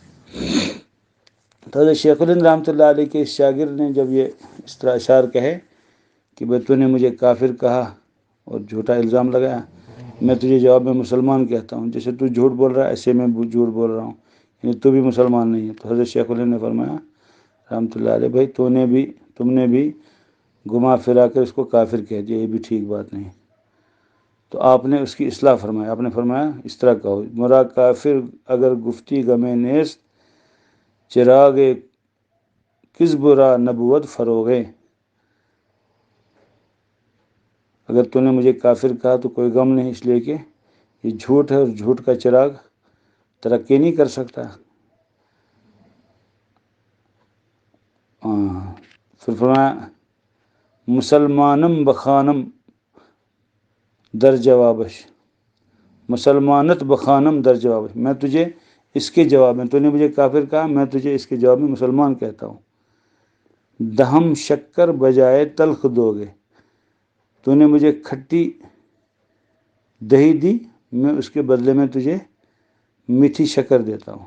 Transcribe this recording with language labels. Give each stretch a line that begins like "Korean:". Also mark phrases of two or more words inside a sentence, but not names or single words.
Urdu: تو حضرت شیخ الہند
Arabic: رحمۃ اللہ علیہ
Urdu: کے شاگرد نے جب یہ اس طرح اشعار کہے کہ بھائی تو نے مجھے کافر کہا اور جھوٹا الزام لگایا، میں تجھے جواب میں مسلمان کہتا ہوں، جیسے تو جھوٹ بول رہا ہے ایسے میں جھوٹ بول رہا ہوں، یعنی تو بھی مسلمان نہیں ہے۔ تو حضرت شیخ الہند نے فرمایا
Arabic: رحمۃ اللہ علیہ،
Urdu: بھائی تم نے بھی گھما پھرا کر اس کو کافر کہہ دیا، یہ بھی ٹھیک بات نہیں۔ تو آپ نے اس کی اصلاح فرمایا، آپ نے فرمایا اس طرح کہو،
Persian: مرا کافر اگر گفتی غمِ نیست، چراغ کذب را نبوت فروغے۔
Urdu: اگر تو نے مجھے کافر کہا تو کوئی غم نہیں، اس لیے کہ یہ جھوٹ ہے اور جھوٹ کا چراغ ترقی نہیں کر سکتا۔ پھر فرمایا
Persian: مسلمانم بخانم در جوابش، مسلمانت بخانم در جوابش،
Urdu: میں تجھے اس کے جواب میں، تو نے مجھے کافر کہا، میں تجھے اس کے جواب میں مسلمان کہتا ہوں۔
Persian: دہم شکر بجائے تلخ دو گے،
Urdu: تو نے مجھے کھٹی دہی دی، میں اس کے بدلے میں تجھے میٹھی شکر دیتا ہوں۔